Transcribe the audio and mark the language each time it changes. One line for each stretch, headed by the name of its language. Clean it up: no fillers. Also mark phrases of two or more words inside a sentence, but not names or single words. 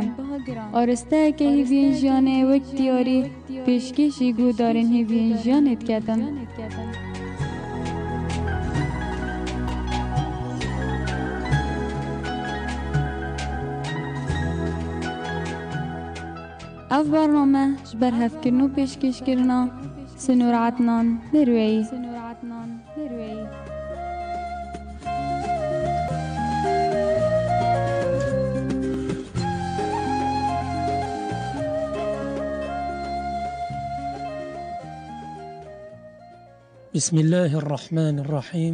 Kurdish: ئارستەیەکە هیوین ژیانێ وەک دیاری پێشکەشی گودارێن هیوین ژیانێت کردن. ئەف بەرنامە ji ber hevkirin û pêşkêşkirina Sinûr Etnan Nirweyî.
Arabic: بسم الله الرحمن الرحيم.